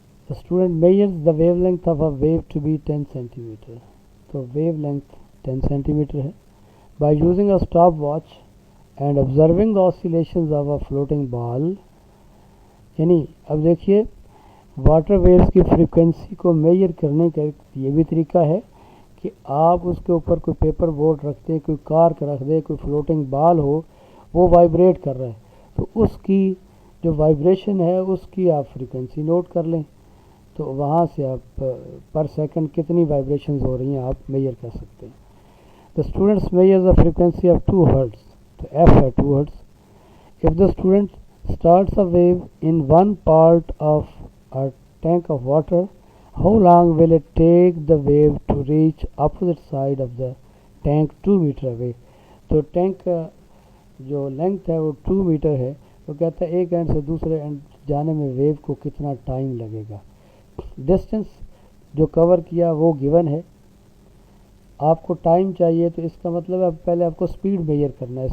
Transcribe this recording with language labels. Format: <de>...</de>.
<en>The student measures the wavelength of a wave to be 10 centimeter.</en> <ur>تو wave length 10 centi metre ہے.</ur> <en>By using a stopwatch and observing the oscillations of a floating ball.</en> <ur>یعنی اب دیکھیے, water views کی frequency کو major کرنے کا یہ بھی طریقہ ہے کہ آپ اس کے اوپر کوئی پیپر بورڈ رکھ دیں, کوئی کارک رکھ دیں, کوئی فلوٹنگ بال ہو, وہ وائبریٹ کر رہا ہے, تو اس کی جو وائبریشن ہے اس کی آپ فریکوینسی نوٹ کر لیں, تو وہاں سے آپ پر سیکنڈ کتنی وائبریشنز ہو رہی ہیں آپ میجر کر سکتے ہیں.</ur> <en>The students measure the frequency of 2 hertz.</en> <ur>تو F ہے 2 hertz.</ur> <en>If the student starts a wave in one part of a tank of water, how long will it take the wave to reach opposite side of the tank 2 meter away?</en> <ur>تو tank کا جو length ہے وہ 2 metre ہے, تو کہتا ہے ایک اینڈ سے دوسرے اینڈ جانے میں ویو کو کتنا ٹائم لگے گا. ڈسٹینس جو کور کیا وہ گیون ہے, آپ کو ٹائم چاہیے, تو اس کا مطلب ہے پہلے آپ کو سپیڈ میجر کرنا ہے.</ur>